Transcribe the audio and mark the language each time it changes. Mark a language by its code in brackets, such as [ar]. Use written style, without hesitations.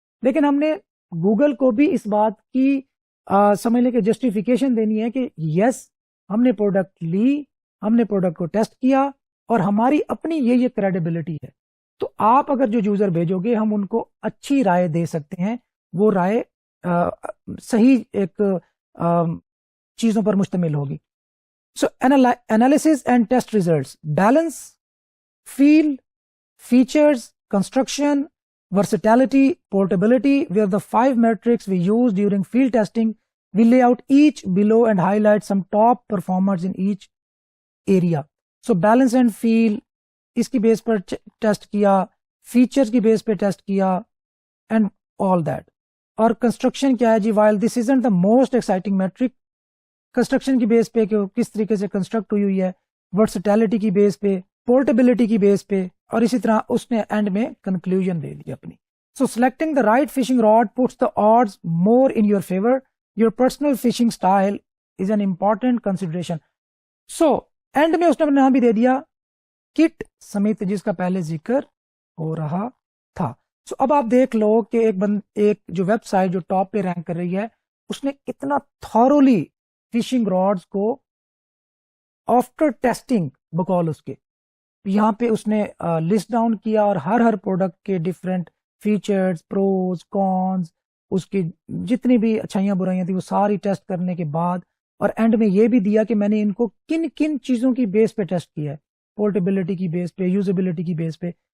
[ur] لیکن ہم نے گوگل کو بھی اس بات کی سمجھ لیں کہ جسٹیفیکیشن دینی ہے کہ یس ہم نے پروڈکٹ لی, ہم نے پروڈکٹ کو ٹیسٹ کیا اور ہماری اپنی یہ کریڈیبلٹی ہے. تو آپ اگر جو یوزر بھیجو گے ہم ان کو اچھی رائے دے سکتے ہیں, وہ رائے صحیح ایک چیزوں پر مشتمل ہوگی. [en] So analysis and test results, balance, feel, features, construction, versatility, portability were the 5 metrics we used during field testing. We lay out each below and highlight some top performers in each area. So balance and feel [ur] اس کی بیس پر test کیا, features کی بیس پہ test کیا and all that. اور construction کیا ہے جی, [en] while this isn't the most exciting metric, [ur] construction کی بیس پہ کہ کس طریقے سے کنسٹرکٹ ہوئی ہے, ورسٹیلٹی کی بیس پہ, پورٹیبلٹی کی بیس پہ, اور اسی طرح اس نے اینڈ میں کنکلوژن دے دی اپنی. [en] So selecting the right fishing rod puts the odds more in your favour. Your personal fishing style is an important consideration. [ur] So and میں اس نے اپنا نام بھی دے دیا کٹ سمیت جس کا پہلے ذکر ہو رہا تھا. سو اب آپ دیکھ لو کہ ایک جو ویب سائٹ جو ٹاپ پہ رینک کر رہی ہے اس نے کتنا تھورولی فشنگ راڈز کو آفٹر ٹیسٹنگ بقول اس کے یہاں پہ اس نے لسٹ ڈاؤن کیا اور ہر پروڈکٹ کے ڈفرینٹ فیچرز, پروز, کونز, اس کی جتنی بھی اچھائیاں برائیاں تھیں وہ ساری ٹیسٹ کرنے کے بعد اور اینڈ میں یہ بھی دیا کہ میں نے ان کو کن کن چیزوں کی بیس پہ ٹیسٹ کیا ہے, پورٹیبلٹی کی بیس پہ, یوزیبلٹی کی بیس پہ,